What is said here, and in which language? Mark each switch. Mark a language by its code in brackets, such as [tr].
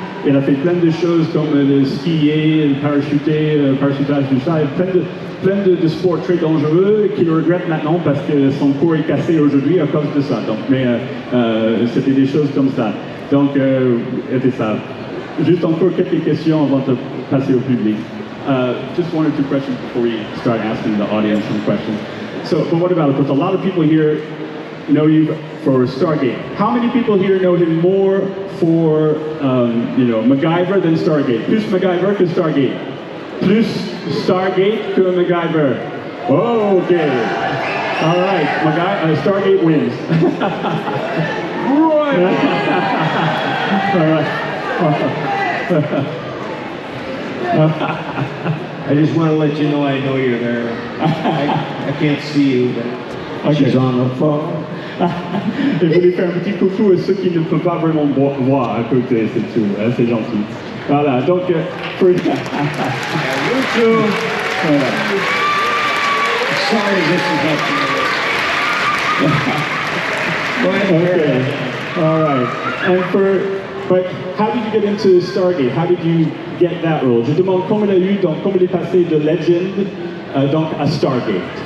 [fr] Il a fait plein de choses comme le skier, le parachutage, tout ça. Plein de sports très dangereux qu'il regrette maintenant parce que son corps est cassé aujourd'hui à cause de ça. Donc, mais c'était des choses comme ça. Donc, c'était ça. Juste encore quelques questions avant de passer au public. [en] Just one or two questions before we start asking the audience some questions. So, but what about it? Because a lot of people here know you for Stargate. How many people here know him more for, MacGyver than Stargate? [fr] Plus MacGyver que Stargate. Plus Stargate que MacGyver. [en] Oh, okay. All right, Stargate wins. All right. I just want to let you know I know you're there. I can't see you, but she's on the phone. [fr] Et vous voulez faire un petit coucou à ceux qui ne peuvent pas vraiment voir à côté, c'est tout. Hein, c'est gentil. Voilà, donc... for... [en] You too. [fr] Voilà. [en] Sorry this is not Go ahead. Okay. All right. But how did you get into Stargate? How did you get that role? [fr] Je demande comment il a eu, donc comment il est passé de Legend donc à Stargate.